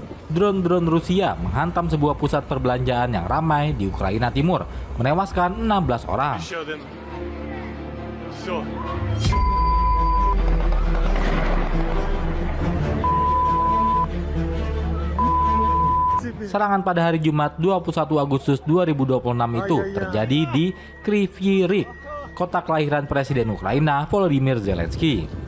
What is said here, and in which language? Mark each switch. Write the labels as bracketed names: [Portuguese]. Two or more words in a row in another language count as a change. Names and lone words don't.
[Indonesian] drone-drone Rusia menghantam sebuah pusat perbelanjaan yang ramai di Ukraina Timur, menewaskan 16 orang. [Russian] Еще один. Все. [Indonesian] Serangan pada hari Jumat 21 Agustus 2026 itu terjadi di Kryvyi Rih, kota kelahiran Presiden Ukraina Volodymyr Zelensky.